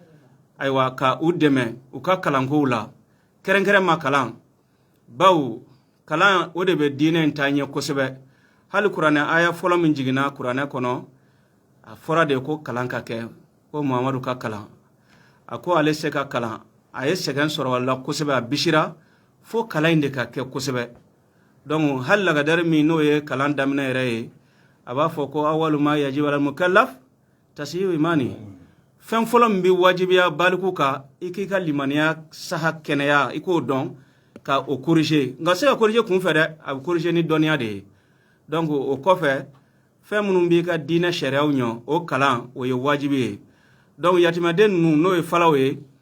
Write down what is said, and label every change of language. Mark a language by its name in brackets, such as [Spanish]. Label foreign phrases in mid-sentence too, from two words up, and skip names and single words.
[Bambara] ayiwa ka u dɛmɛ u ka kalankow la kɛrɛnkɛrɛn ma kalan bawo kalan o de bɛ diinɛ in taa ɲɛ kosɛbɛ hali kuranɛ aya fɔlɔ min jiginna kuranɛ kɔnɔ a fɔra de ko kalan ka kɛ ko muhamadu ka kalan a ko ale se ka kalan a ye sɛgɛn sɔrɔ la kosɛbɛ a bisira fo kalan in de ka kɛ kosɛbɛ donc hali lagadari min n'o ye kalan daminɛ yɛrɛ ye a b'a fɔ ko [Arabic] أول ما يجب على المكلف تصحيح إيمانه [Bambara] fɛn fɔlɔ min bɛ wajibiya baliku kan i k'i ka limaniya saha kɛnɛya i k'o dɔn ka o corriger nka se ka corriger kun fɛ dɛ a bɛ corriger ni dɔnniya de ye donc o kɔfɛ fɛn minnu b'i ka diinɛ sariyaw ɲɔ o kalan o ye wajibi ye donc yatimɛden ninnu n'o ye falaw ye